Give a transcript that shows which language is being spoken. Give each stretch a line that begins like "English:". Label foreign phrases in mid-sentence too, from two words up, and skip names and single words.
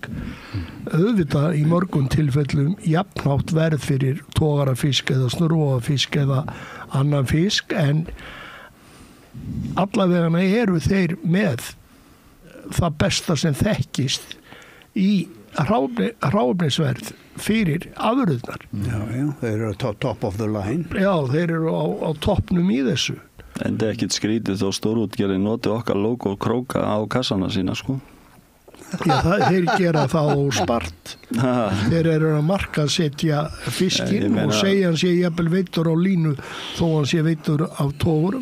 Icelandic: Auðvitað í mörgum tilfellum jafnhátt verð fyrir togarafisk eða snurvoðafisk eða annan fisk en allavegana eru þeir með það besta sem þekkist í hráefnisverð fyrir afurðirnar. Já, þeir eru
English: top of the line.
Icelandic: Já, þeir eru á toppnum í þessu. En það er ekkert skrítið þó stórútgerðin noti okkar logo og króka á kassana sína, sko. Já, þeir gera það á spart. Þeir eru að markaðsetja fiskinn og segja hann sé jafnvel veiddur á línu þó hann sé veiddur af togurum.